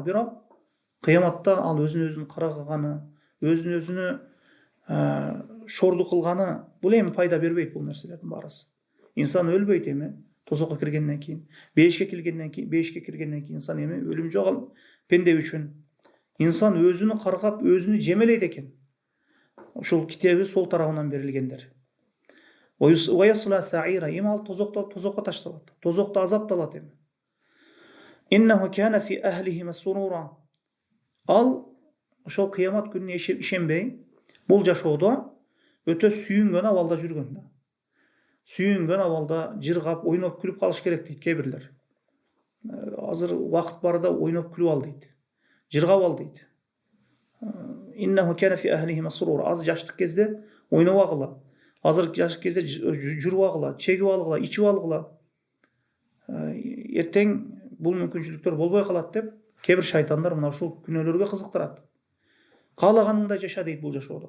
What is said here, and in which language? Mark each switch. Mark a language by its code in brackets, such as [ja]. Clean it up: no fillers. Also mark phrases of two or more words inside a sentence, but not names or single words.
[ky] Бирок кыяматта ал өзүн каргаганы, өзүн шорду кылганы бул эми пайда бербейт бул нерселердин баарысы. Инсан өлбөйт эми. Тозокко киргенден кийин, бейишке киргенден кийин инсан эми өлүм жок ал пенде үчүн. Инсан өзүн каргап, өзүн жемелейт экен. Ошол китеби сол тарабынан берилгендер. [ar] وَيَصْلَى سَعِيرًا. [ky] Эми ал тозокко ташталат. Тозокто азапталат эми. [ar] إِنَّهُ كَانَ فِي أَهْلِهِ مَسْرُورًا. [ky] Ал ошол кыямат күнүнө ишенбей, Бул жашоодо өтө сүйүнгөн абалда жүргөн да. Сүйүнгөн абалда жыргап, ойноп, күлүп калыш керек дейт кээ бирлер. Азыр убакыт барда ойноп күлүп ал дейт. Жыргап ал дейт. [ar] إِنَّهُ كَانَ فِي أَهْلِهِ مَسْرُورًا. [ky] Аз жаштык кезде ойноп агыла. Азыр жаштык кезде жүрүп агыла, чегип алгыла, ичип алгыла. Эртең бул мүмкүнчүлүктөр болбой калат деп кээ бир шайтандар мына ушул күнөөлөргө кызыктырат. Каалаганыңдай жаша дейт бул жашоодо.